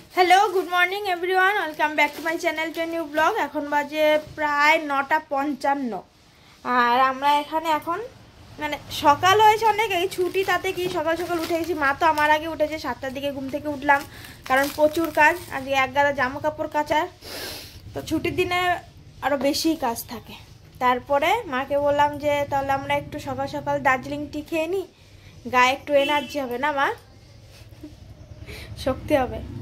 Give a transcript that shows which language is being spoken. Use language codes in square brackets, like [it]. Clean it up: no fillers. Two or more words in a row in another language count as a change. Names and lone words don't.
[en] hello good morning everyone welcome back to my channel to new vlog [bn] এখন বাজে প্রায় 9:55 আর আমরা এখানে এখন মানে সকাল হয়েছে অনেক এই ছুটি তাতে কি সকাল সকাল উঠে গেছি মা তো আমার আগে উঠেছে 7টার দিকে ঘুম থেকে উঠলাম কারণ প্রচুর কাজ আজকে এক গাদা জামা কাপড় কাচার তো ছুটির দিনে আরো বেশি কাজ থাকে তারপরে মাকে বললাম যে তাহলে আমরা একটু সকাল সকাল দার্জিলিং টি খেয়ে নি গায়ে একটু এনার্জি হবে না মা শক্তি হবে